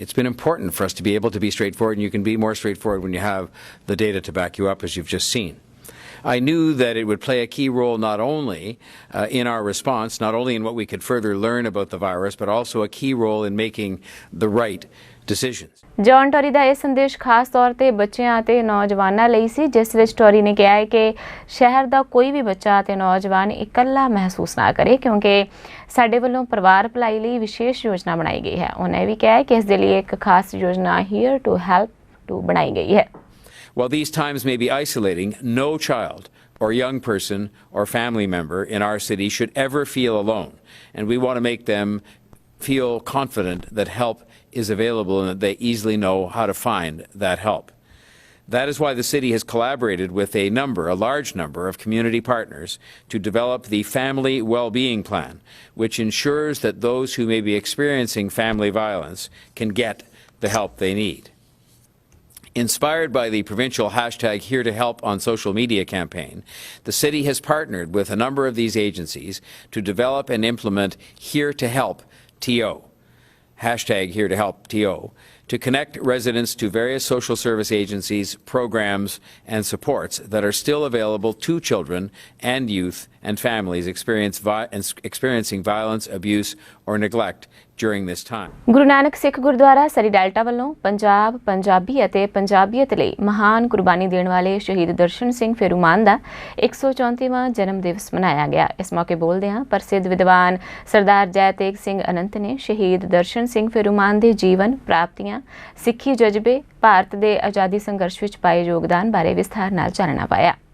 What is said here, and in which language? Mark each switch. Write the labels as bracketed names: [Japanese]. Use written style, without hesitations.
[English] It's been important for us to be able to be straightforward, and you can be more straightforward when you have the data to back you up, as you've just seen. I knew that it would play a key role not only in our response, not only in what we could further learn about the virus, but also a key role in making the right decisions. [Punjabi] John Tory ਦਾ ਇਹ ਸੰਦੇਸ਼ ਖਾਸ ਤੌਰ ਤੇ ਬੱਚਿਆਂ ਅਤੇ ਨੌਜਵਾਨਾਂ ਲਈ ਸੀ, ਜਿਸ ਵਿੱਚ ਟੋਰੀ ਨੇ ਕਿਹਾ ਹੈ ਕਿ ਸ਼ਹਿਰ ਦਾ ਕੋਈ ਵੀ ਬੱਚਾ ਅਤੇ ਨੌਜਵਾਨ ਇਕੱਲਾ ਮਹਿਸੂਸ ਨਾ ਕਰੇ, ਕਿਉਂਕਿ ਸਾਡੇ ਵੱਲੋਂ ਪਰਿਵਾਰ ਭਲਾਈ ਲਈ ਵਿਸ਼ੇਸ਼ ਯੋਜਨਾ ਬਣਾਈ ਗਈ ਹੈ। ਉਹਨਾਂ ਇਹ ਵੀ ਕਿਹਾ ਹੈ ਕਿ ਇਸ ਦੇ ਲਈ ਇੱਕ ਖਾਸ ਯੋਜਨਾ ਹੀਅਰ ਟੂ ਹੈਲਪ ਟੂ ਬਣਾਈ ਗਈ ਹੈ। [English] While these times may be isolating, no child or young person or family member in our city should ever feel alone, and we want to make them feel confident that help is available and that they easily know how to find that help. That is why the city has collaborated with a large number of community partners to develop the Family Wellbeing Plan, which ensures that those who may be experiencing family violence can get the help they need. Inspired by the provincial #HereToHelp on social media campaign, the city has partnered with a number of these agencies to develop and implement Here to Help TO, #HereToHelpTO, to connect residents to various social service agencies, programs, and supports that are still available to children and youth and families experiencing violence, abuse, or neglect during this time. [Punjabi] Guru Nanak Sikh Gurdwara Surrey delta ਵੱਲੋਂ ਪੰਜਾਬ, ਪੰਜਾਬੀ ਅਤੇ ਪੰਜਾਬੀਅਤ ਲਈ ਮਹਾਨ ਕੁਰਬਾਨੀ ਦੇਣ ਵਾਲੇ ਸ਼ਹੀਦ ਦਰਸ਼ਨ ਸਿੰਘ ਫੇਰੂਮਾਨ ਦਾ 134ਵਾਂ ਜਨਮ ਦਿਵਸ ਮਨਾਇਆ ਗਿਆ। ਇਸ ਮੌਕੇ ਬੋਲਦਿਆਂ ਪ੍ਰਸਿੱਧ ਵਿਦਵਾਨ ਸਰਦਾਰ ਜੈ ਤੇਗ ਸਿੰਘ ਅਨੰਤ ਨੇ ਸ਼ਹੀਦ ਦਰਸ਼ਨ ਸਿੰਘ ਫੇਰੂਮਾਨ ਦੇ ਜੀਵਨ, ਪ੍ਰਾਪਤੀਆਂ, ਸਿੱਖੀ ਜਜ਼ਬੇ, ਭਾਰਤ ਦੇ ਆਜ਼ਾਦੀ ਸੰਘਰਸ਼ ਵਿੱਚ ਪਾਏ ਯੋਗਦਾਨ ਬਾਰੇ ਵਿਸਥਾਰ ਨਾਲ ਚਾਨਣਾ ਪਾਇਆ।